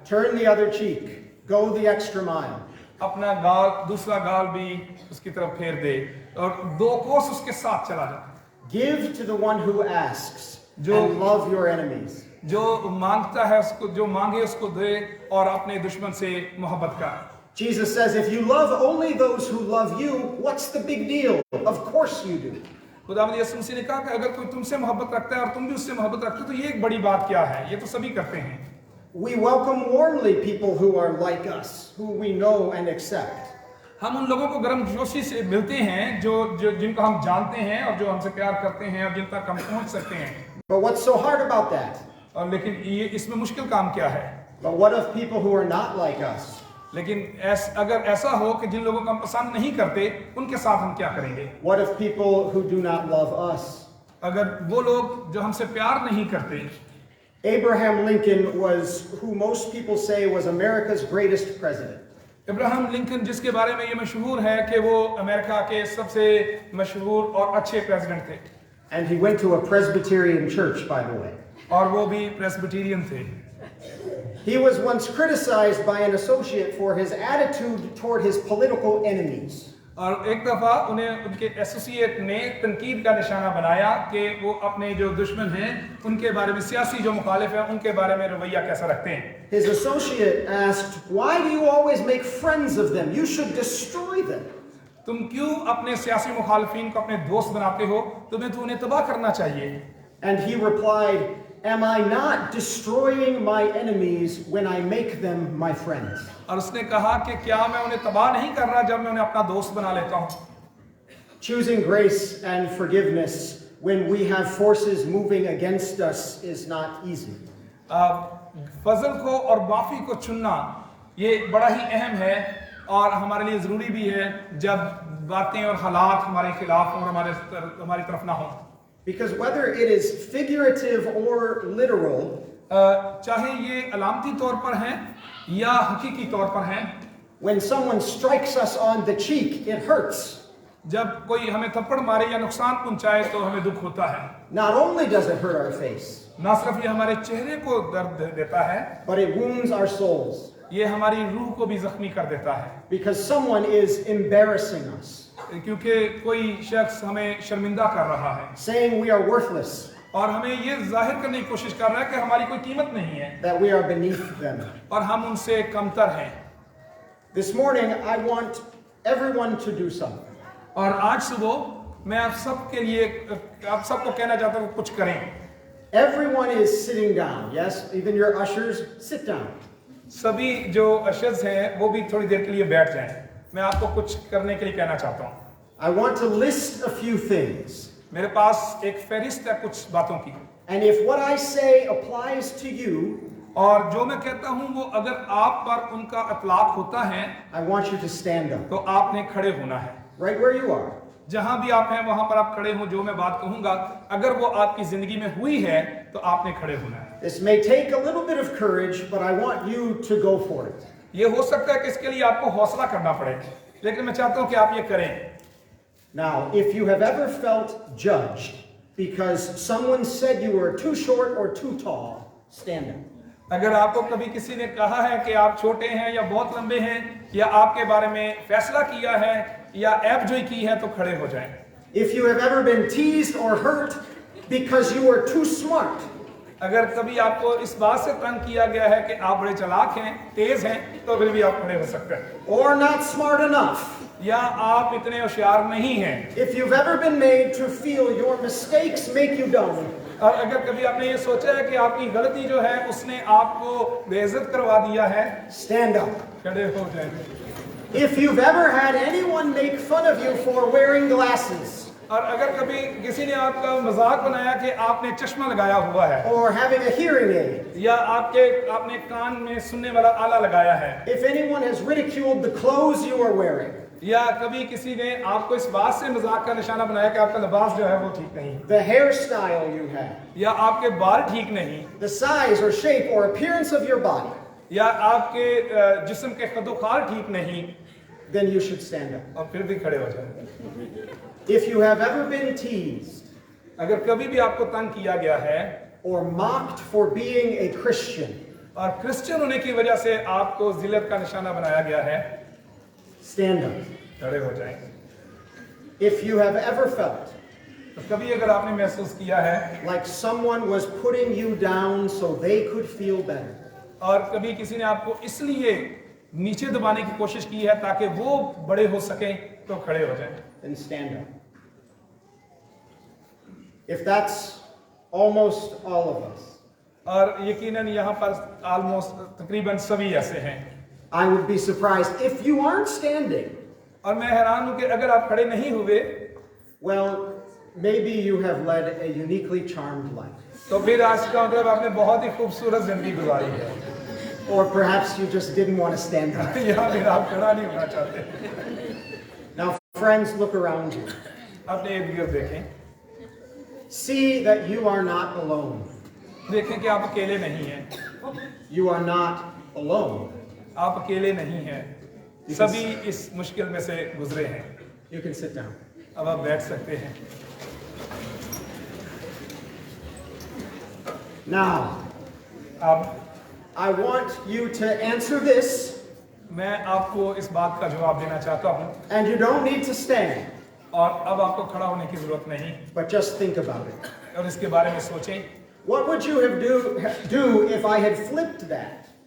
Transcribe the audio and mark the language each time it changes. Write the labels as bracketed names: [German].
[English] Turn the other cheek. Go the extra mile. [Hindi] अपना गाल, दूसरा गाल भी उसकी तरफ फेर दे और 2 कोस उसके साथ चला जा। [English] Give to the one who asks [Hindi] जो- [English] and love your enemies. [Hindi] जो मांगता है उसको, जो मांगे उसको दे और अपने दुश्मन से मोहब्बत कर। [English] Jesus says, if you love only those who love you, what's the big deal? Of course you do. [Hindi] खुदावंद यीशु मसीह ने कहा कि अगर कोई तुमसे मोहब्बत रखता है और तुम भी उससे मोहब्बत रखते हो तो ये एक बड़ी बात क्या है, ये तो सभी करते हैं। [English] We welcome warmly people who are like us, who we know and accept. [Hindi] हम उन लोगों को गर्मजोशी से मिलते हैं जो जिनको हम जानते हैं और जो हमसे प्यार करते हैं और जिन तक हम पहुंच सकते हैं। [English] But what's so hard about that? [Hindi] और लेकिन ये इसमें मुश्किल काम क्या है? [English] But what of people who are not like us? [Hindi] लेकिन अगर ऐसा हो कि जिन लोगों को हम पसंद नहीं करते उनके साथ हम क्या करेंगे? [English] What of people who do not love us? [Hindi] अगर वो लोग जो हमसे प्यार नहीं करते। [English] Abraham Lincoln was who most people say was America's greatest president. [Hindi] Ibrahim Lincoln जिसके बारे में ये मशहूर है कि वो अमेरिका के सबसे मशहूर और अच्छे प्रेसिडेंट थे। [English] And he went to a Presbyterian church, by the way. [Hindi] और वो भी प्रेस्बिटेरियन थे। [English] He was once criticized by an associate for his attitude toward his political enemies. [Hindi] और एक दफा उन्हें उनके एसोसिएट ने तनकीद का निशाना बनाया कि वो अपने जो दुश्मन हैं उनके बारे में, सियासी जो मुखालिफ हैं उनके बारे में रवैया कैसा रखते हैं। [English] His associate asked, "Why do you always make friends of them? You should destroy them." [Hindi] तुम क्यों अपने सियासी मुखालिफिन को अपने दोस्त बनाते हो? तुम्हें तो उन्हें तबाह करना चाहिए। [English] And he replied, "Am I not destroying my enemies when I make them my friends?" [Hindi] और उसने कहा कि क्या मैं उन्हें तबाह नहीं कर रहा जब मैं उन्हें अपना दोस्त बना लेता हूँ? [English] Choosing grace and forgiveness when we have forces moving against us is not easy. [Hindi] फजल को और माफी को चुनना ये बड़ा ही अहम है और हमारे लिए जरूरी भी है जब बातें और हालात हमारे खिलाफ और हमारी तरफ ना हो। [English] Because whether it is figurative or literal, [Hindi] चाहे ये अलामती तौर पर है या हकीकी तौर पर है, [English] when someone strikes us on the cheek, it hurts. [Hindi] जब कोई हमें थप्पड़ मारे या नुकसान पहुंचाए तो हमें दुख होता है। [English] Not only does it hurt our face, [Hindi] ना सिर्फ ये हमारे चेहरे को दर्द देता है, [English] but it wounds our souls. [Hindi] ये हमारी रूह को भी जख्मी कर देता है। [English] Because someone is embarrassing us, [Hindi] क्योंकि कोई शख्स हमें शर्मिंदा कर रहा है [English] saying we are worthless, [Hindi] और हमें ये जाहिर करने की कोशिश कर रहा है कि हमारी कोई कीमत नहीं है [English] that we are beneath them. [Hindi] और हम उनसे कमतर हैं। [English] This morning, I want everyone to do something. [Hindi] और आज सुबह मैं आप सबके लिए, आप सबको कहना चाहता हूँ कुछ करें। [English] Everyone is sitting down. Yes, even your ushers, sit down. [Hindi] सभी जो अशज हैं वो भी थोड़ी देर के लिए बैठ जाएं। मैं आपको कुछ करने के लिए कहना चाहता हूँ। [English] I want to list a few things. [Hindi] मेरे पास एक फहरिस्त है कुछ बातों की, [English] And if what I say applies to you, [Hindi] और जो मैं कहता हूं वो अगर आप पर उनका इतलाक होता है [English] I want you to stand up. [Hindi] तो आपने खड़े होना है। [English] Right where you are. [Hindi] जहां भी आप हैं वहां पर आप खड़े हो। जो मैं बात कहूंगा अगर वो आपकी जिंदगी में हुई है तो आपने खड़े होना है। [English] This may take a little bit of courage, but I want you to go for it. [Hindi] ये हो सकता है कि इसके लिए आपको हौसला करना पड़े, लेकिन मैं चाहता हूं कि आप ये करें। [English] Now, if you have ever felt judged because someone said you were too short or too tall, stand up. [Hindi] अगर आपको कभी किसी ने कहा है कि आप छोटे हैं या बहुत लंबे हैं या आपके बारे में फैसला किया है या ऐबजोई की है तो खड़े हो जाएं। [English] If you have ever been teased or hurt because you were too smart, [Hindi] अगर कभी आपको इस बात से तंग किया गया है कि आप बड़े चालाक हैं, तेज हैं, तो फिर भी आप खड़े हो सकते हैं। [English] or not smart enough, [Hindi] या आप इतने होशियार नहीं हैं, [English] if you've ever been made to feel your mistakes make you dumb, [Hindi] और अगर कभी आपने ये सोचा है कि आपकी गलती जो है उसने आपको बेइज्जत करवा दिया है, [English] stand up. [Hindi] खड़े हो जाएं। [English] If you've ever had anyone make fun of you for wearing glasses [Hindi] और अगर कभी किसी ने आपका मजाक बनाया कि आपने चश्मा लगाया हुआ है [English] or having a hearing aid, [Hindi] या आपने कान में सुनने वाला आला लगाया है, [English] if anyone has ridiculed the clothes you are wearing, [Hindi] या कभी किसी ने आपको इस बात से मजाक का निशाना बनाया कि आपका लिबास जो है वो ठीक नहीं, [English] the hairstyle you have, [Hindi] या आपके बाल ठीक नहीं, [English] the size or shape or appearance of your body, [Hindi] या आपके जिस्म के कदोखाल ठीक नहीं, [English] then you should stand up. [Hindi] और फिर भी खड़े हो जाए। [English] If you have ever been teased [Hindi] अगर कभी भी आपको तंग किया गया है [English] or mocked for being a Christian, [Hindi] और क्रिश्चियन होने की वजह से आपको जिल्लत का निशाना बनाया गया है, [English] stand up. [Hindi] खड़े हो जाएं। [English] If you have ever felt [Hindi] तो कभी अगर आपने महसूस किया है [English] like someone was putting you down so they could feel better, [Hindi] और कभी किसी ने आपको इसलिए नीचे दबाने की कोशिश की है ताकि वो बड़े हो सकें, तो खड़े हो जाएं। [English] then stand up. If that's almost all of us, [Hindi] और यकीनन यहाँ पर ऑलमोस्ट तकरीबन सभी ऐसे हैं। [English] I would be surprised if you aren't standing. [Hindi] और मैं हैरान हूं कि अगर आप खड़े नहीं हुए [English] Well, maybe you have led a uniquely charmed life. [Hindi] तो फिर आज का मतलब आपने बहुत ही खूबसूरत जिंदगी गुजारी है, [English] Or perhaps you just didn't want to stand up. [Hindi] यहाँ फिर आप खड़ा नहीं होना चाहते। [English] Now, friends, look around you. [Hindi] अपने इर्द गिर्द देखें, [English] See that you are not alone. [Hindi] देखें कि आप अकेले नहीं हैं, [English] You are not alone. [Hindi] आप अकेले नहीं हैं, सभी इस मुश्किल में से गुजरे हैं। [English] You can sit down. [Hindi] अब आप बैठ सकते हैं। [English] Now, [Hindi] अब [English] I want you to answer this, [Hindi] मैं आपको इस बात का जवाब देना चाहता हूँ, [English] and you don't need to stand, [Hindi] और अब आपको खड़ा होने की जरूरत नहीं, [English] but just think about it. [Hindi] और इसके बारे में सोचें। [English] What would you do if I had flipped that